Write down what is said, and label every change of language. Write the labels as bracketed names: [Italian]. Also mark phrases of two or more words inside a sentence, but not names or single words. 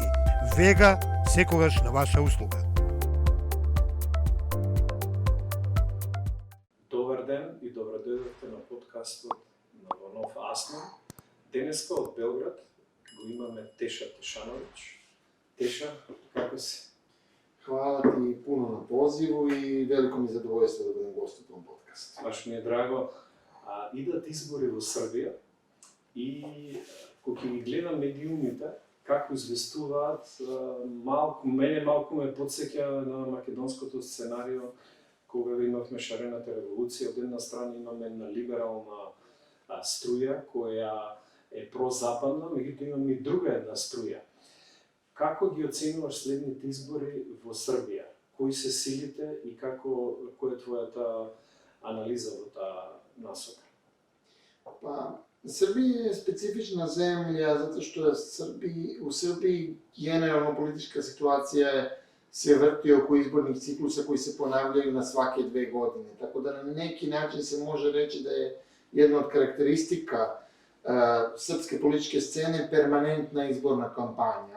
[Macedonian] Вега секогаш на ваша услуга. Добар ден и добродојдовте на подкастот на Нов Асно. Денеска од Белград го имаме Теша Тешановиќ. Теша, како си? [Serbian] Hvala ti puno na pozivu i veliko mi je zadovoljstvo da budem gost u tom podcastu. [Macedonian] Баш ми е драго. Идат избори во Србија и кога ги гледам медиумите, како известуваат, мене малку ме потсеќа на македонското сценарио кога имавме шарената револуција. Од една страна имаме една либерална струја која е прозападна, меѓутоа имаме и друга една струја. Како ги оценуваш следните избори во Србија? Кои се силите и која е твојата анализа во таа насока? [Serbian] Pa, Srbija je specifična zemlja zato što u Srbiji generalno politička situacija se vrti oko izbornih ciklusa koji se ponavljaju na svake 2 godine. Tako da na neki način se može reći da je jedna od karakteristika srpske političke scene permanentna izborna kampanja.